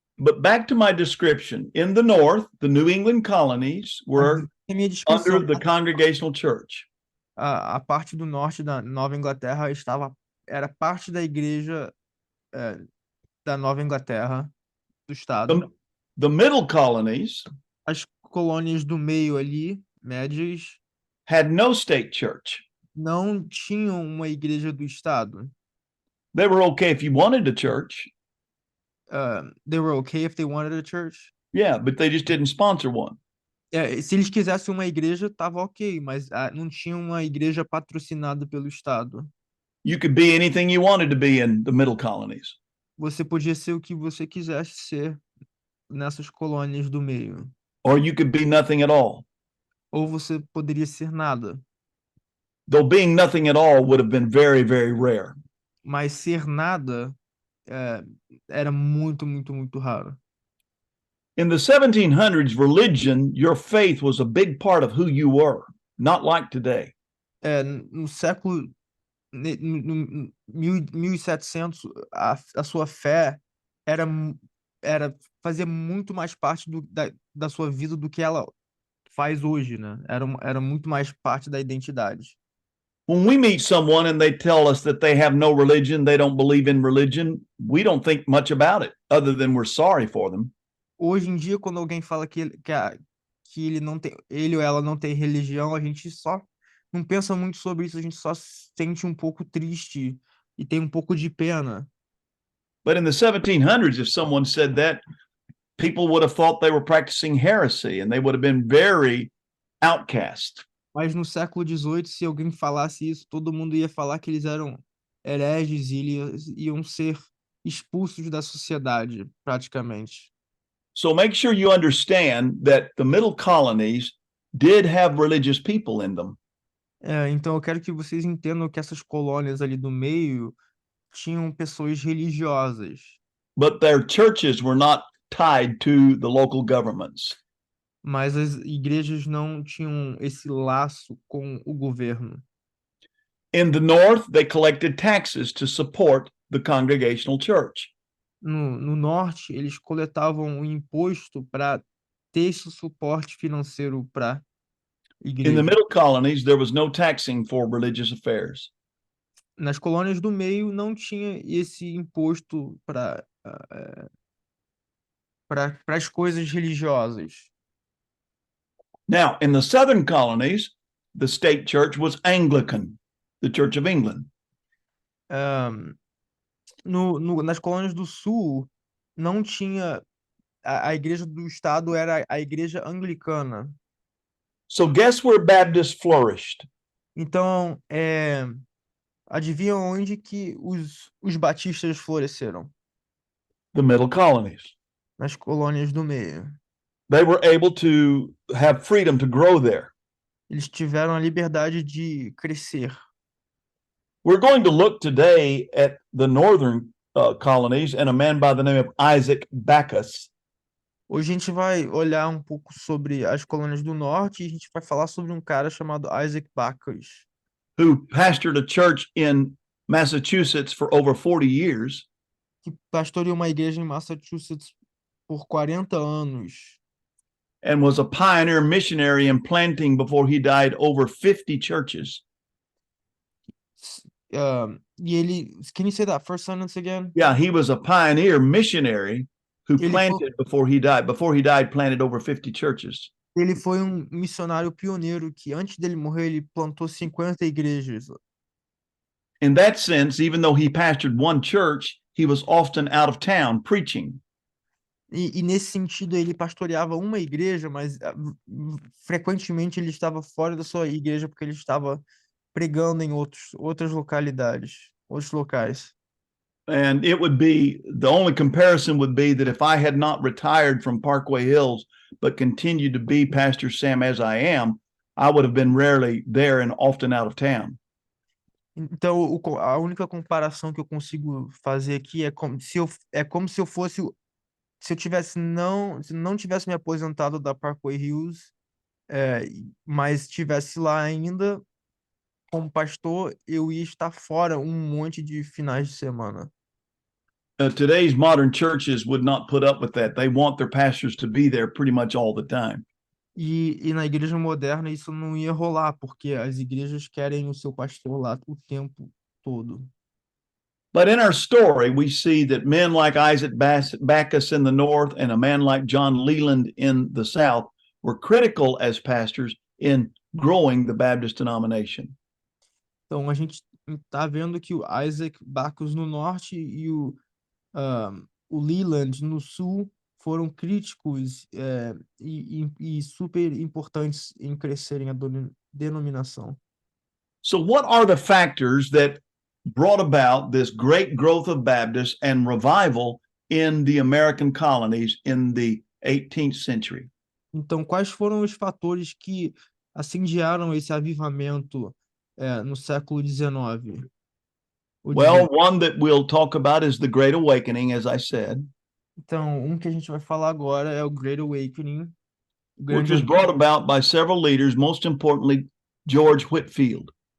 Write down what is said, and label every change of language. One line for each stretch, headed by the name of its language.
English: But back to my description. In the North, the New England colonies were
Portuguese: A minha descrição,
English: under the Congregational Church.
Portuguese: a parte do norte da Nova Inglaterra era parte da igreja da Nova Inglaterra, do estado.
English: The middle colonies
Portuguese: As colônias do meio ali, médias,
English: had no state church.
Portuguese: não tinham uma igreja do estado.
English: They were okay if you wanted a church. They were okay if they wanted a church. Yeah, but they just didn't sponsor one.
Portuguese: Se eles quisessem uma igreja, tava ok, mas não tinha uma igreja patrocinada pelo estado.
English: You could be anything you wanted to be in the middle colonies.
Portuguese: Você podia ser o que você quisesse ser nessas colônias do meio.
English: Or you could be nothing at all.
Portuguese: Ou você poderia ser nada.
English: Though being nothing at all would have been very, very rare.
Portuguese: Mas ser nada era muito, muito, muito raro.
English: In the 1700s, religion, your faith was a big part of who you were, not like today.
Portuguese: No século 1700, a sua fé fazia muito mais parte da sua vida do que ela faz hoje, né? Era muito mais parte da identidade.
English: When we meet someone and they tell us that they have no religion, they don't believe in religion, we don't think much about it, other than we're sorry for them.
Portuguese: Hoje em dia, quando alguém fala que ele ou ela não tem religião, a gente só não pensa muito sobre isso, a gente só se sente um pouco triste e tem um pouco de pena.
English: But in the 1700s, if someone said that, people would have thought they were practicing heresy and they would have been very outcast.
Portuguese: Mas no século XVIII, se alguém falasse isso, todo mundo ia falar que eles eram hereges e eles iam ser expulsos da sociedade, praticamente.
English: So make sure you understand that the middle colonies did have religious people in them.
Portuguese: Então eu quero que vocês entendam que essas colônias ali do meio tinham pessoas religiosas.
English: But their churches were not tied to the local governments.
Portuguese: Mas as igrejas não tinham esse laço com o governo.
English: In the North, they collected taxes to support the Congregational Church.
Portuguese: No norte, eles coletavam o imposto para ter esse suporte financeiro para a
English: In the
Portuguese: igreja.
English: middle colonies, there was no taxing for religious affairs.
Portuguese: Nas colônias do meio não tinha esse imposto para as coisas religiosas.
English: Now, in the southern colonies, the state church was Anglican, the Church of England.
Portuguese: Nas colônias do sul não tinha a igreja do estado, era a igreja anglicana.
English: So guess where Baptists flourished?
Portuguese: Então, adivinha onde que os batistas floresceram?
English: The middle colonies.
Portuguese: Nas colônias do meio.
English: They were able to have freedom to grow there.
Portuguese: Eles tiveram a liberdade de crescer.
English: We're going to look today at the northern colonies and a man by the name of Isaac Backus.
Portuguese: Hoje a gente vai olhar um pouco sobre as colônias do norte e a gente vai falar sobre um cara chamado Isaac Backus,
English: who pastored a church in Massachusetts for over 40 years.
Portuguese: que pastoreou uma igreja em Massachusetts por 40 anos.
English: And was a pioneer missionary in planting before he died over 50 churches.
Portuguese: E ele,
English: can you say that first sentence again? Yeah, he was a pioneer missionary who
Portuguese: Ele
English: planted before he died. Before he died, planted over 50 churches.
Portuguese: Ele foi um missionário pioneiro que antes dele morrer ele plantou 50 igrejas.
English: In that sense, even though he pastored one church, he was often out of town preaching.
Portuguese: E nesse sentido ele pastoreava uma igreja, mas frequentemente ele estava fora da sua igreja porque ele estava pregando em outras localidades, outros locais.
English: And it would be, the only comparison would be that if I had not retired from Parkway Hills, but continued to be Pastor Sam as I am, I would have been rarely there and often out of town.
Portuguese: Então, a única comparação que eu consigo fazer aqui é como se eu fosse, se eu não tivesse me aposentado da Parkway Hills, mas estivesse lá ainda como pastor, eu ia estar fora um monte de finais de semana.
English: Today's modern churches would not put up with that. They want their pastors to be there pretty much all the time.
Portuguese: E na igreja moderna isso não ia rolar, porque as igrejas querem o seu pastor lá o tempo todo.
English: But in our story, we see that men like Isaac Backus in the north and a man like John Leland in the south were critical as pastors in growing the Baptist denomination.
Portuguese: Então a gente está vendo que o Isaac Backus no norte e o Leland no sul foram críticos e super importantes em crescerem a denominação.
English: So what are the factors that brought about this great growth of Baptists and revival in the American colonies in the 18th century?
Portuguese: Então, quais foram os fatores que acendearam esse avivamento no século XIX?
English: Well, one that we'll talk about is the Great Awakening, as I said,
Portuguese: Então, que a gente vai falar agora é o Great Awakening,
English: which was brought about by several leaders, most importantly, George Whitefield.